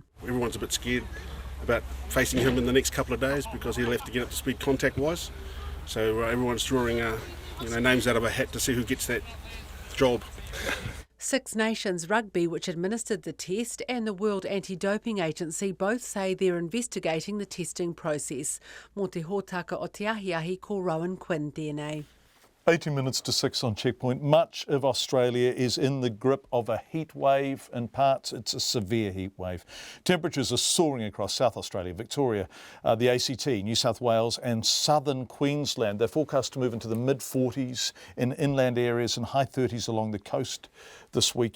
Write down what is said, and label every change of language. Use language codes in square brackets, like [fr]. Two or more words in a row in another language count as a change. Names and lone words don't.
[en] Everyone's a bit scared about facing him in the next couple of days because he'll have to get up to speed contact-wise. So everyone's drawing names out of a hat to see who gets that job. Six Nations Rugby, which administered the test, and the World Anti-Doping Agency both say they're investigating the testing process. [mi] Mō te hōtaka o te ahiahi ko Rowan Quinn tēnei. [en] 18 minutes to 6 on Checkpoint. Much of Australia is in the grip of a heat wave. In parts, it's a severe heat wave. Temperatures are soaring across South Australia, Victoria, the ACT, New South Wales and southern Queensland. They're forecast to move into the mid-40s in inland areas and high 30s along the coast this weekend.